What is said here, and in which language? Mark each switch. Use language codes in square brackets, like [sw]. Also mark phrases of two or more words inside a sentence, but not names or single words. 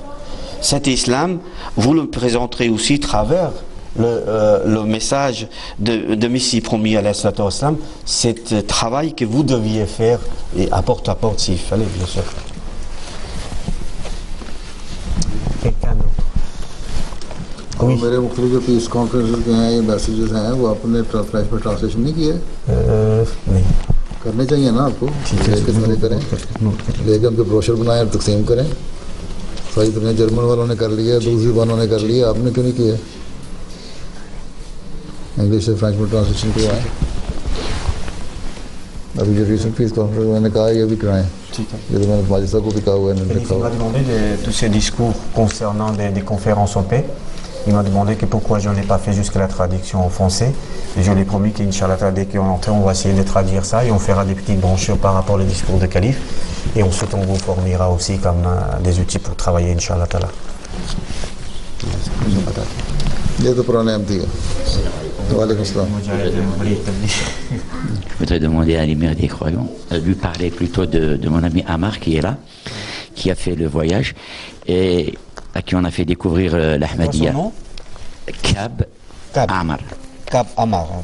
[fr] Cet islam, vous le présenterez aussi à travers le message de Messie promis à l'islam, c'est travail que vous deviez faire et à porte s'il fallait, bien sûr. Quelqu'un d'autre? Oui. [ur] میرے مختلف جو [en] peace conferences [ur] کے ہیں یہ میسجز ہیں وہ آپ نے فرنچ میں ٹرانسلیشن نہیں کیے? نہیں کرنے چاہییں نا آپ کو، لے کے سارے کریں، لے کے ان کے بروشر بنائیں اور تقسیم کریں. ساری دنیا جرمن والوں نے کر لیا، دوسری والوں نے کر لیا، آپ نے کیوں نہیں کیا? انگلش سے فرنچ میں ٹرانسلیشن کروائیں. ابھی جو [en] recent peace conference [ur] میں نے کہا یہ بھی کرائیں. یہ تو میں نے مجسٹریٹ کو بھی کہا ہوا ہے، انہوں نے لکھا ہوا ہے. [fr] Il m'a demandé de tous ces discours concernant des conférences en paix. Il m'a demandé que pourquoi je ne l'ai pas fait jusqu'à la traduction en français. Et je lui ai promis qu'Inch'Allah, dès qu'on entend, on va essayer de traduire ça et on fera des petites brochures par rapport au discours de calife. Et ensuite, on vous fournira aussi comme des outils pour travailler, Inch'Allah. [ur] یہ تو پرانے احمدی ہے. [ar] وعليكم السلام. [fr] Je voudrais demander à l'émir des croyants, lui parler plutôt de mon ami Amar qui est là, qui a fait le voyage et à qui on a fait découvrir l'Ahmadiyya. Kab Amar. Kab Amar.